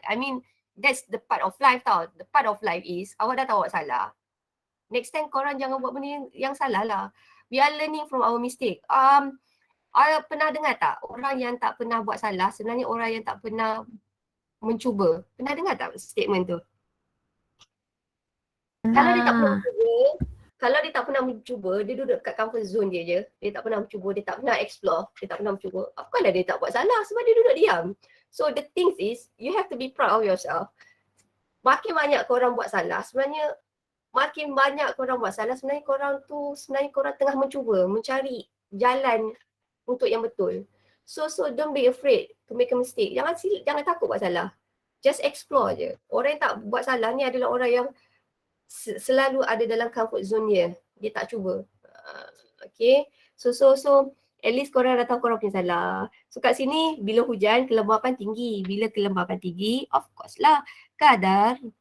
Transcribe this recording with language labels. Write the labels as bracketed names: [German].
[English] I mean that's the part of life [Malay] tau. [English] The part of life is [Malay] awak dah tahu awak salah. [English] Next time [Malay] korang jangan buat benda yang salah lah. [English] We are learning from our mistake. [Malay] Pernah dengar tak orang yang tak pernah buat salah sebenarnya orang yang tak pernah mencuba? Pernah dengar tak statement tu? Kalau dia tak pernah mencuba, kalau dia tak pernah mencuba, dia duduk kat comfort zone dia je. Dia tak pernah mencuba, dia tak pernah explore, dia tak pernah mencuba. Apalah dia tak buat salah sebab dia duduk diam. [English] So the thing is, you have to be proud of yourself. [Malay] Makin banyak korang buat salah, sebenarnya sebenarnya korang tengah mencuba, mencari jalan untuk yang betul. [English] So don't be afraid to make a mistake. [Malay] Jangan takut buat salah. [English] Just explore [Malay] je. Orang yang tak buat salah ni adalah orang yang selalu ada dalam comfort zone dia. Dia tak cuba. [English] Okay. So at least [Malay] korang dah tahu korang punya salah. So kat sini bila hujan kelembapan tinggi. Bila kelembapan tinggi, [English] of course [Malay] lah kadar